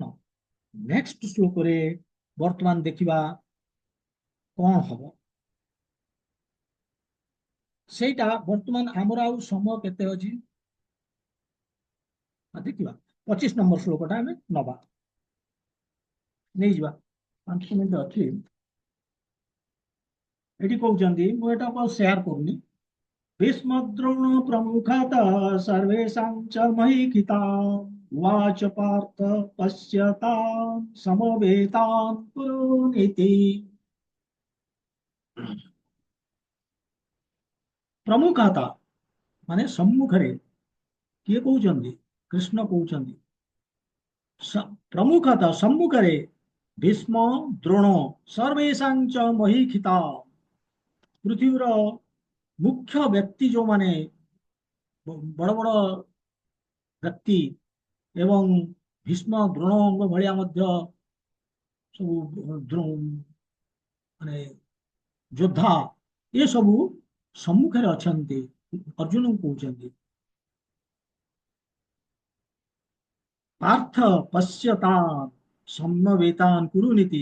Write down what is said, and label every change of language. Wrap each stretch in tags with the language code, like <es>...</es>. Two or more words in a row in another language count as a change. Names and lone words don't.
<or>ନେକ୍ସଟ ଶ୍ଲୋକରେ ବର୍ତ୍ତମାନ ଦେଖିବା କଣ ହବ ସେଇଟା। ବର୍ତ୍ତମାନ ଆମର ଆଉ ସମୟ କେତେ ଅଛି ଦେଖିବା। 25 ନମ୍ବର ଶ୍ଲୋକଟା ଆମେ ନବା, ନେଇଯିବା। 5 ମିନିଟ ଅଛି। ଏଠି କହୁଛନ୍ତି, ମୁଁ ଏଟା ସେୟାର କରୁନି।</or> <sa>भीष्मद्रोण प्रमुखतः सर्वेषां च महीक्षितां उवाच पार्थ पश्यतां समवेतान् कुरूनिति।</sa> <or>ପ୍ରମୁଖତା ମାନେ ସମ୍ମୁଖରେ, କିଏ କହୁଛନ୍ତି? କୃଷ୍ଣ କହୁଛନ୍ତି ପ୍ରମୁଖତଃ ସମ୍ମୁଖରେ</or> <sa>भीष्म द्रोण सर्वेषां च महीक्षितां।</sa> <or>ପୃଥ୍ୱୀର ମୁଖ୍ୟ ବ୍ୟକ୍ତି ଜୋ ମାନେ ବଡ଼ ବଡ଼ ବ୍ୟକ୍ତି ଏବଂ ଭୀଷ୍ମ ଦ୍ରୋଣଙ୍କ ଭଳିଆ ମଧ୍ୟ ସବୁ ମାନେ ଯୋଦ୍ଧା ଏ ସବୁ ସମ୍ମୁଖରେ ଅଛନ୍ତି। ଅର୍ଜୁନଙ୍କୁ କହୁଛନ୍ତି</or> <sa>ପାର୍ଥ ପଶ୍ୟତାନ୍ ସମବେତାନ୍ କୁରୁନିତି।</sa>